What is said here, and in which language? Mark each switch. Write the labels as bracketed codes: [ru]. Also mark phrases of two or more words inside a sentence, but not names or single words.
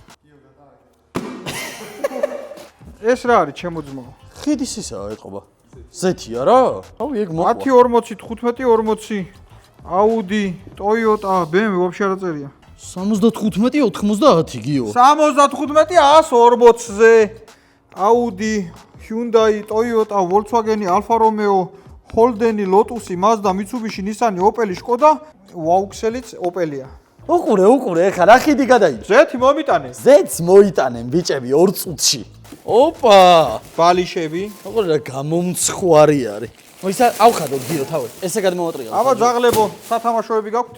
[ka] ეს რა არის ჩემო ძმო? ხიდის ისაა ეთყობა. ზეთია რა? აუ ეგ მოყვა. 1040, 1540, Audi, Toyota, BMW вообще არ წერია. 75-90 გიო. 75 140-ზე Audi, Hyundai, Toyota, Volkswagen, Alfa Romeo, Holden, Lotus, Mazda, Mitsubishi, Nissan, Opel, Skoda, Vauxhall-იც Opel-ია. უყურე, ეხლა რა ხიდი გადაიჭრა? ზეთი მომიტანე. ზეთს მოიტანენ ბიჭები 2 წუთში. ოპა! ბალიშები. უყურე რა გამომცხვარი არის. მოიცა ავხადოთ გიო თავი. ესე გადმოვატრიალოთ. აბა ძაღლებო, სათამაშოები გაქვთ?